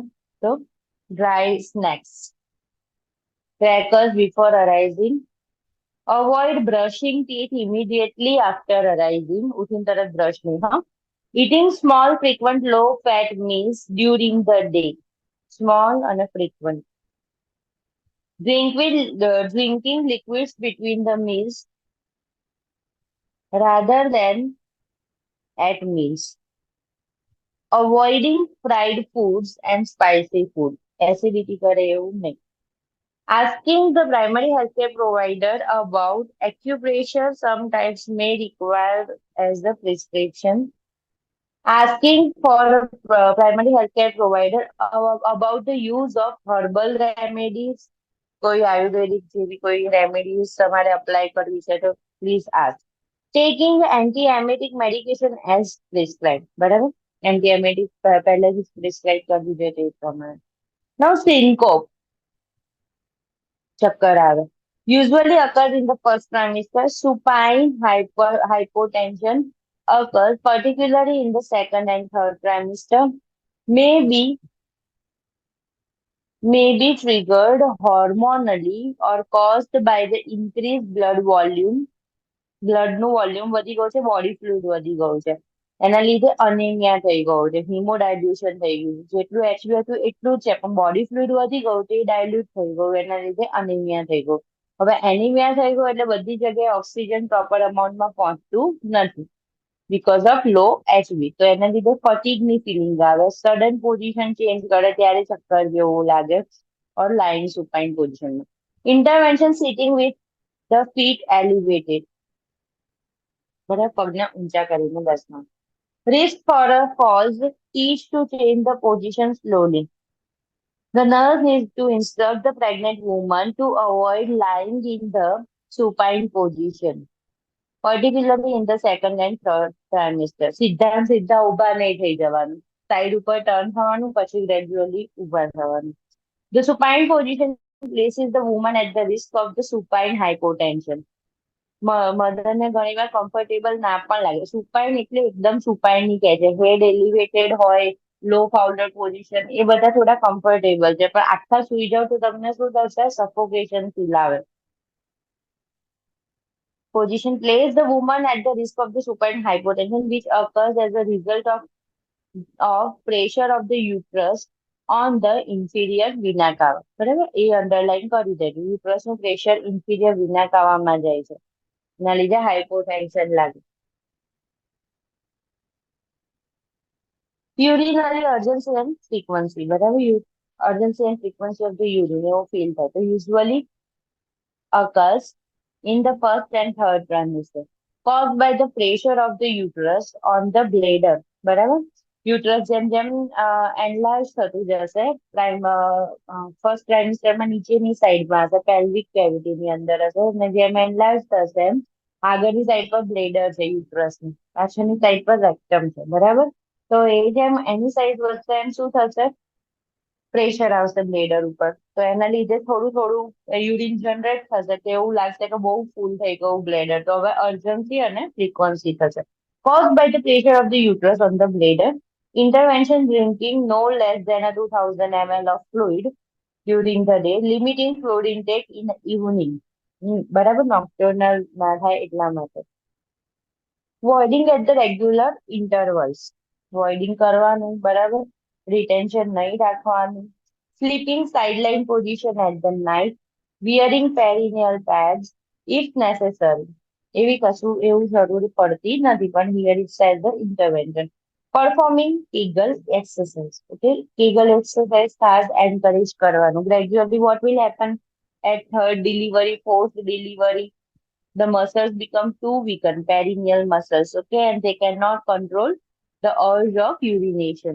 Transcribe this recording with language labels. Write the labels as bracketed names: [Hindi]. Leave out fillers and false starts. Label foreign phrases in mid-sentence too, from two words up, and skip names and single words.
[English] તો dry snacks, crackers before arising. avoid brushing teeth immediately after arising. [Gujarati] ઉઠીને તરત બ્રશ નહીં, હા. [English] eating small frequent low fat meals during the day. [Gujarati] સ્મોલ અને ફ્રીક્વન્ટ. [English] Drinking liquids between the meals rather than at meals. Avoiding fried foods and spicy food. [Gujarati] Acidity કરે એવું નહીં. [English] Asking the primary healthcare provider about acupressure sometimes may require as a prescription. Asking for a primary healthcare provider about the use of herbal remedies. [Gujarati] કોઈ આયુર્વેદિક જેવી કોઈ રેમેડીઝ તમારે અપ્લાય કરવી છે તો [English] please ask. taking anti-emetic medication as prescribe, બરાબર? [Gujarati] એન્ટી-એમેટિક પહેલેથી પ્રિસ્ક્રાઇબ કરવી જોઈએ તે પ્રમાણે. [English] now syncope, [Gujarati] ચક્કર આવે. [English] Usually occurs in the first trimester. Supine hypotension occurs particularly in the second and third trimester. May be may be triggered hormonally or caused by the increased blood volume. [Gujarati] બ્લડનું વોલ્યુમ વધી ગયું છે, [English] body fluid [Gujarati] વધી ગયું છે, એના લીધે અનેમિયા થઈ ગયું છે, હિમોડાયલ્યુશન થઈ ગયું છે. જેટલું એચબી હતું એટલું જ છે, પણ [English] body fluid [Gujarati] વધી ગયું તો એ ડાયલ્યુટ થઈ ગયું, એના લીધે અનેમિયા થઈ ગયું. હવે એનિમિયા થઈ ગયું એટલે બધી જગ્યાએ ઓક્સિજન [English] proper amountમાં [Gujarati] પહોંચતું નથી [English] because of low Hb. [Gujarati] તો એના લીધે ફટીગની ફિલિંગ આવે, [English] sudden position change [Gujarati] કરે ત્યારે ચક્કર જેવું લાગે, [English] or line supine positionમાં. intervention sitting with the feet elevated, બરાબર, [Gujarati] પગને ઊંચા કરીને બેસવાનું. [English] Risk for a falls, teach to change the position slowly. The nurse needs to instruct the pregnant woman to avoid lying in the supine position, particularly in the second and third trimester. [Gujarati] સીધા ને સીધા ઊભા નહીં થઈ જવાનું, સાઈડ ઉપર ટર્ન થવાનું, પછી ગ્રેજ્યુઅલી ઊભા થવાનું. [English] The supine position places the woman at the risk of the supine hypotension. [Gujarati] મધરને ઘણીવાર કમ્ફર્ટેબલ ના પણ લાગે. સુપાઈન એટલે એકદમ સુપાઈન ની કહે છે, [English] head elevated [Gujarati] હોય, [English] low founder position, [Gujarati] એ બધા થોડા કમ્ફર્ટેબલ છે, પણ આખા સુઈ જાવ તો તમને શું થશે? [English] suffocation feel [Gujarati] આવે. [English] Position place the woman at the risk of the supine hypotension, which occurs as a result of pressure of the uterus on the inferior vena cava. [Gujarati] બરાબર, એ અંડરલાઈન કરી દેજો. યુટ્રસ નું પ્રેશર [English] inferior vena cavaમાં [Gujarati] જાય છે, એના લીધે હાઇપોટેન્શન લાગે. [English] Urinary urgency and frequency, બરાબર, urgency and frequency of the urine [Gujarati] એવો ફીલ થાય તો [English] usually occurs in the first and third trimester, caused by the pressure of the uterus on the bladder, [Gujarati] બરાબર. યુટ્રસ જેમ જેમ એનલાર્જ થતું જશે, [English] first trimesterમાં [Gujarati] નીચેની સાઈડમાં હશે, [English] pelvic cavityની [Gujarati] અંદર હશે, અને જેમ એનલાર્જ થશે એમ આગળની સાઈડ પર બ્લેડર છે યુટ્રસની, પાછળની સાઈડ પર રેક્ટમ છે, બરાબર. તો એ જેમ એની સાઈડ વધશે એમ શું થશે? પ્રેશર આવશે બ્લેડર ઉપર, તો એના લીધે થોડું થોડું [English] urine generate [Gujarati] થશે, તો એવું લાગશે કે બહુ ફૂલ થઈ ગયું બ્લેડર, તો હવે અર્જન્સી અને ફ્રીક્વન્સી થશે. [English] Caused by the pressure of the uterus on the bladder, intervention drinking no less than a 2000 ml of fluid during the day, limiting fluid intake in evening. [Gujarati] બરાબર, નોક્ટર્નલ ના થાય એટલા માટે. [English] Voiding at the regular intervals. [Gujarati] Voiding કરવાનું, બરાબર, રિટેન્શન નહીં રાખવાનું. [English] Sleeping sideline position at the night. Wearing perineal pads if necessary. [Gujarati] એવી કશું એવું જરૂરી પડતી નથી, પણ [English] here it says the intervention. Performing Kegel exercise. Okay, Kegel exercise ખાસ encourage કરવાનું. Gradually what will happen at third delivery, fourth delivery, the muscles become too weakened, perineal muscles, okay, and they cannot control the urge of urination.